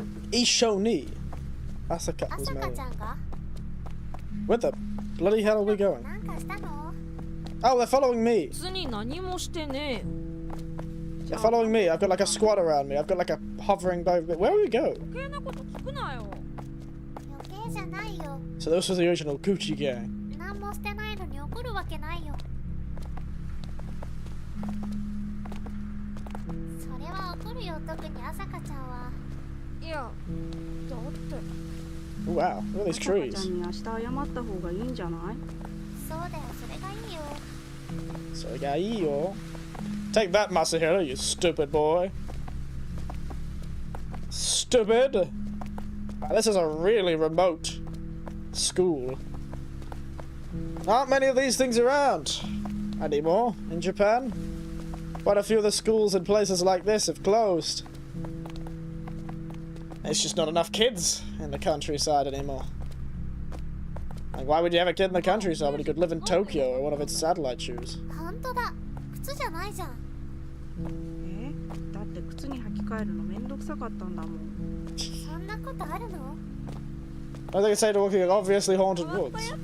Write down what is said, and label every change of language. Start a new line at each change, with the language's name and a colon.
English: Ishoni. Asaka was married. Where the bloody hell are we going? Oh, they're following me.
Japanese: 別に何もしてねえ。
English: They're following me. I've got like a squad around me. I've got like a hovering boat. Where do we go?
Japanese: 余計なこと聞くなよ。余計じゃないよ。
English: So this was the original Gucci gang.
Japanese: 何もしてないのに怒るわけないよ。それは怒るよ、特に朝香ちゃんは。いや、だって。
English: Oh, wow, look at these
Japanese: ちゃ
English: trees.
Japanese: んに明日謝った方がいいんじゃない？そうだよ、それがいいよ。
English: So, yo. Take that, Masahiro, you stupid boy. Stupid. This is a really remote school. Not many of these things around anymore in Japan. Quite a few of the schools in places like this have closed. There's just not enough kids in the countryside anymore. Like, why would you have a kid in the countryside when you could live in Tokyo or one of its satellite shoes?
Japanese: 本当だ。靴じゃないじゃん。だって靴に履き替えるのめんどくさかったんだもん。そんなことあるの？
English: I think it's safe to walk in obviously haunted woods.